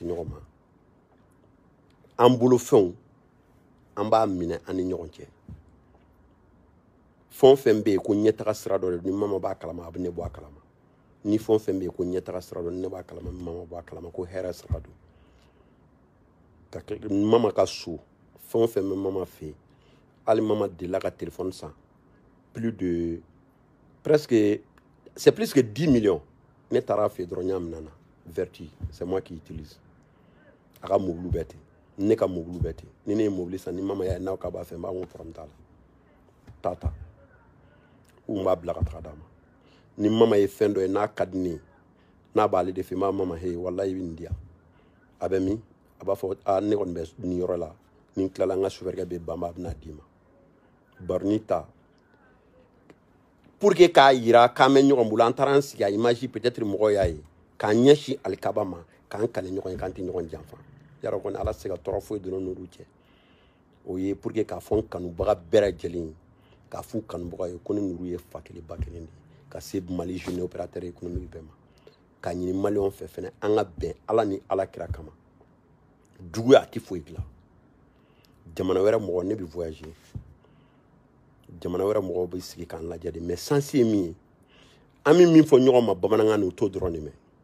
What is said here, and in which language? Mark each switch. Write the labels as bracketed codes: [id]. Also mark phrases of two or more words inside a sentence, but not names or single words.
[bm] ɲɔgɔn ma an bolo fɛnw an b'a minɛ an ni ɲɔgɔn cɛ fɛn o fɛn bɛ yen ko ɲɛtaga sira dɔ de ni mama b'a kalama a bɛ ne bɔ a kalama ni fɛn o fɛn bɛ yen ko ɲɛtaga sira dɔ ni ne b'a kalama ni mama bɔ a kalama ko hɛrɛ sira don ka mama ka so fɛn o fɛn bɛ mama fɛ yen hali mama delila ka téléphone san [fr] c'est plus que 10 millions [bm] ne taara fɛ dɔrɔn ɲa minɛ na Vertu [fr] c'est moi qui utilise [bm] a ka mobile bɛɛ ten ne ka mobile bɛɛ ten ni ne ye mobile san ni mama y'a ye n'aw ka b'a fɛ n b'a ko problème t'a la tata ou n b'a bila ka taga d'a ma ni mama ye fɛn dɔ ye n'a ka di ne ye n'a b'ale de fɛ n b'a mama hey wallahi i bɛ nin di yan a bɛ min a b'a fɔ ne kɔni bɛ nin yɔrɔ la ni n tilala n ka sufɛrikɛ bɛ ban a bɛna d'i ma baroni ta [fr] pour que [bm] k'a yira k'an bɛ ɲɔgɔn bolo an taara an sigi a [fr] image peut-être [bm] mɔgɔw y'a ye k'an ɲɛsin alikaba ma k'an kale ɲɔgɔn ye k'an tɛ ɲɔgɔn janfa yarɔ kɔni ala tɛ se ka tɔɔrɔ foyi donna n'olu cɛ o ye [fr] pour que [bm] k'a fɔ n kanubaga bɛɛ lajɛlen ye k'a f'u kanubaga ye ko ne n'olu ye fa kelen ba kelen de ye ka se Mali [fr] jeune opérateur économique [bm] bɛɛ ma k'a ɲini maliyɛnw fɛ fɛnɛ an ka bɛn ala ni ala kira kama juguya a tɛ foyi dilan jamana wɛrɛ mɔgɔ ne bɛ voyager jamana wɛrɛ mɔgɔw bɛ sigi k'an lajɛ de [fr] mais sens [bm] ye min ye an bɛ min fɔ ɲɔgɔn ma bamanankan na o t'o dɔrɔn de mɛn